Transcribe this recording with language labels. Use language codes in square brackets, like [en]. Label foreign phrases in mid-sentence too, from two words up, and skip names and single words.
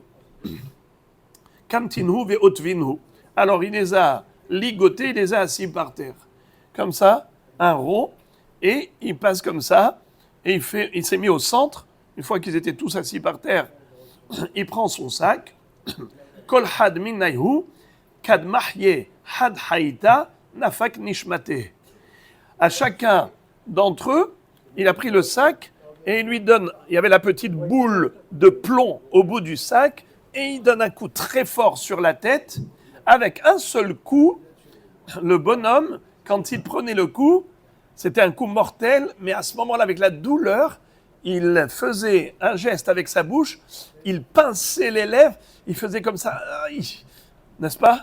[arc] כפתינהו ואותבינהו. [fr] Alors, il les a ligotés, il les a assis par terre. Comme ça, un rond, et il passe comme ça, et il s'est mis au centre. Une fois qu'ils étaient tous assis par terre, il prend son sac. [arc] כל חד מינייהו כד מחי חדא הוות נפקא נשמתיה. [fr] À chacun d'entre eux, il a pris le sac et il lui donne, il y avait la petite boule de plomb au bout du sac, et il donne un coup très fort sur la tête. Avec un seul coup, le bonhomme, quand il prenait le coup, c'était un coup mortel, mais à ce moment-là, avec la douleur, il faisait un geste avec sa bouche, il pinçait les lèvres, il faisait comme ça, n'est-ce pas?